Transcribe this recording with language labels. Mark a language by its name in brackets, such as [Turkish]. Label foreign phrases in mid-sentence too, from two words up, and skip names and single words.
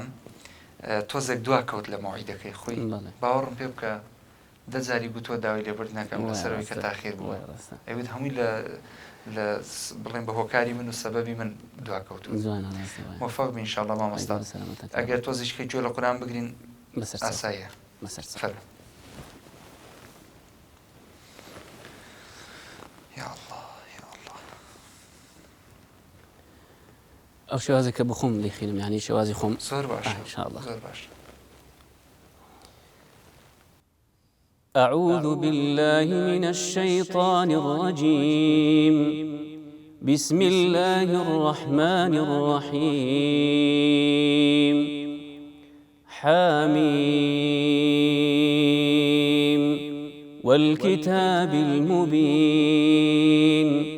[Central Kurdish] تۆزێک دوا کەوت لە مەوعیدەکەی خۆی باوەڕم پێ بکە دەجاری بوو تۆ داوای لێبوردنەکەم لەسەرەوەی کە تاخیر بووە ئەوێت هەمووی لە بڵێن بە هۆکاری من و سەبەبی من دوا کەوتو موفق بین ئینشاءالله مامۆستا ئەگەر تۆزیشکەی گوێ لە قورئان بگرین ئاساییە [Arabic] يا الله يا الله [Central Kurdish] ئەو شێوازێک کە بخۆم دەیخینم یعنی شێوازی خۆم زۆر باشە ئینشاءالله زۆر باش [Arabic] أعوذ بالله من الشيطان الرجيم بسم الله الرحمن الرحيم حميم والكتاب المبين